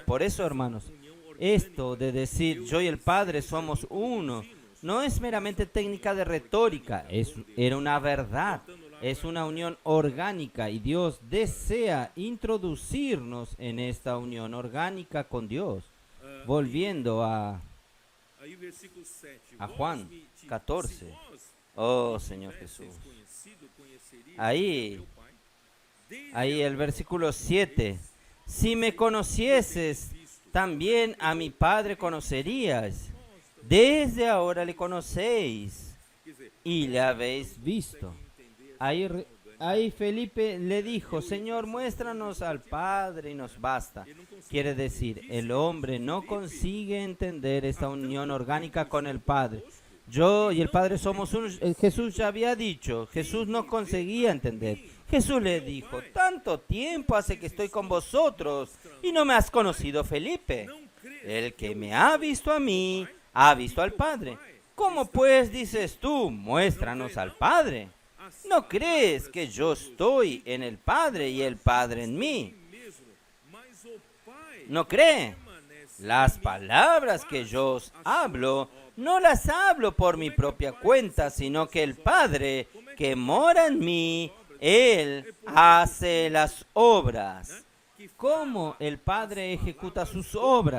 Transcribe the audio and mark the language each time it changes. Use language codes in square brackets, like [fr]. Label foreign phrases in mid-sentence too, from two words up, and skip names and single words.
[es] Por eso, hermanos, esto de decir yo y el Padre somos uno, no es meramente técnica de retórica, era una verdad, es una unión orgánica y Dios desea introducirnos en esta unión orgánica con Dios. Volviendo [pt] Aí o versículo 7. a Vós Juan me disse, 14. se vós [es] Oh Señor [pt] tivesseis Jesús. conhecido, conheceríeis [es] Ahí, [pt] meu Pai. [es] Desde ahí el versículo 7. Si me conocieses, también a mi Padre conocerías. Desde ahora le conocéis [pt] quer dizer, [es] y le habéis visto. [pt] entender [es] Ahí Felipe le dijo, Señor, muéstranos al Padre y nos basta. Quiere decir, el hombre no consigue entender esta unión orgánica con el Padre. Yo y el Padre somos uno. Jesús ya había dicho, Jesús no conseguía entender. Jesús le dijo, tanto tiempo hace que estoy con vosotros y no me has conocido, Felipe. El que me ha visto a mí, ha visto al Padre. ¿Cómo pues dices tú, muéstranos al Padre? ¿No crees que yo estoy en el Padre y el Padre en mí? [pt] mesmo, mas o Pai [es] ¿No cree? [pt] permanece [es] Las palabras que yo os hablo, no las hablo por mi propia cuenta, sino que el Padre que mora en mí, Él hace las obras. ¿Cómo el Padre ejecuta sus obras?